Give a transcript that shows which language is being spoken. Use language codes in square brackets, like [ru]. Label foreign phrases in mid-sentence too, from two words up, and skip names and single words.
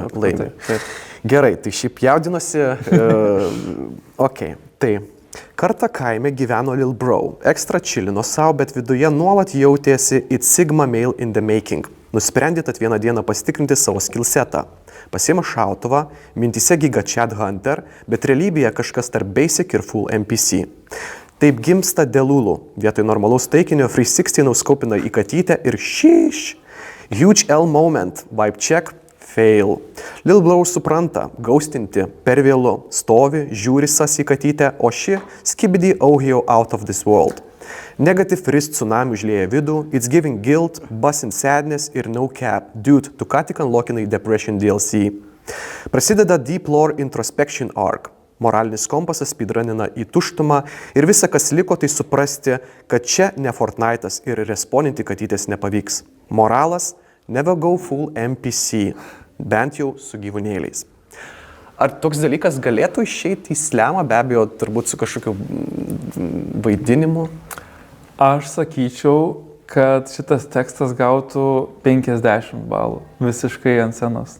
[lt] Gerai, tai šiaip jaudinosi, tai kartą kaime gyveno Lil Bro, ekstra chillino savo, bet viduje nuolat jautėsi [en] It's Sigma Male in the Making. [lt] Nusprendė tad vieną dieną pasitikrinti savo skillsetą. Pasiėmė šautuvą, mintyse [en] giga Chat Hunter, [lt] bet realybėje kažkas tarp Basic ir [en] Full MPC. [lt] Taip gimsta Delulu. Vietoj normalaus taikinio 360 nauskaupina į katytę ir šyš. [en] Huge L moment, vibe check, fail. [lt] Lil Bro supranta, gaustinti per vėlu, stovi, žiūri sas į katytę, o ši [en] skibidi Ohio out of this world. Negative wrist tsunami [lt] užlieja vidų, [en] it's giving guilt, buzz and sadness ir no cap, dude, [lt] tu ką tik unlockinai [en] Depression DLC. Prasideda Deep Lore Introspection Arc. [lt] Moralinis kompasas speedrunina į tuštumą ir visa, kas liko, tai suprasti, kad čia ne Fortnite'as ir responinti katytės nepavyks. Moralas – [en] never go full NPC, [lt] bent jau su gyvūnėliais. Ar toks dalykas galėtų išeiti į slemą, be abejo, turbūt su kažkokiu vaidinimu? Aš sakyčiau, kad šitas tekstas gautų 50 balų visiškai ant scenos.